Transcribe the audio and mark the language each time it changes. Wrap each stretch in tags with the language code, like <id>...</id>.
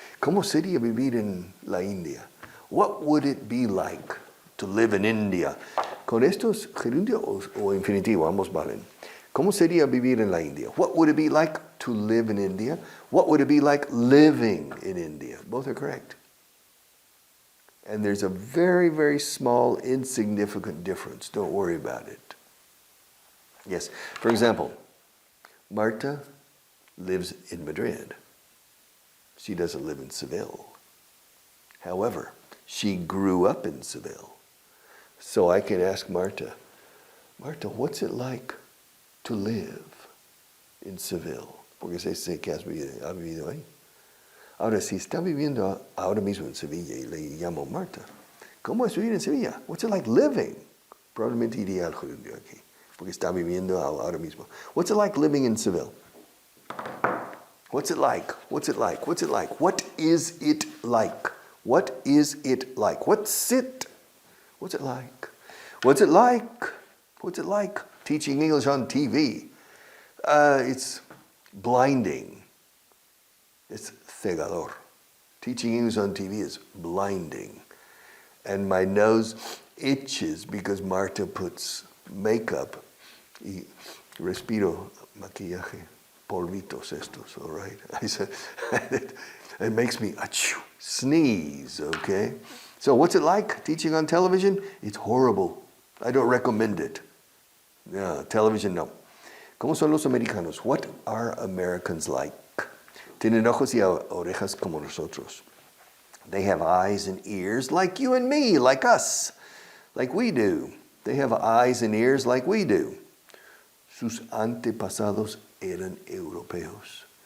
<es>¿Cómo sería vivir en la India?</es> <en>What would it be like to live in India?</en> <es>Con estos gerundio o infinitivo, ambos valen. ¿Cómo sería vivir en la India?</es> <en>What would it be like to live in India? What would it be like living in India? Both are correct. And there's a very, very small, insignificant difference. Don't worry about it. Yes, for example, Marta lives in Madrid. She doesn't live in Seville. However, she grew up in Seville. So I can ask Marta, what's it like to live in Seville?</en> <es>Porque sé que ha vivido ahí. Ahora, si está viviendo ahora mismo en Sevilla y le llamo Marta, ¿cómo es vivir en Sevilla?</es> <en>What's it like living?</en> <es>Probablemente iría al judío aquí, porque está viviendo ahora mismo.</es> <en>What's it like living in Seville? What's it like? What's it like? What's it like? What is it like? What is it like? What's it? What's it like? What's it like? What's it like teaching English on TV? It's blinding. It's cegador. Teaching English on TV is blinding. And my nose itches because Marta puts makeup.</en> <es>Y respiro maquillaje. Polvitos estos,</es> <en>all right? I said, it makes me sneeze, okay? So what's it like teaching on television? It's horrible. I don't recommend it. Yeah, television, no.</en> <es>¿Cómo son los americanos?</es> <en>What are Americans like?</en> <es>Tienen ojos y orejas como nosotros.</es> <en>They have eyes and ears like you and me, like us, like we do. They have eyes and ears like we do.</en> <es>Sus antepasados eran europeos.</es>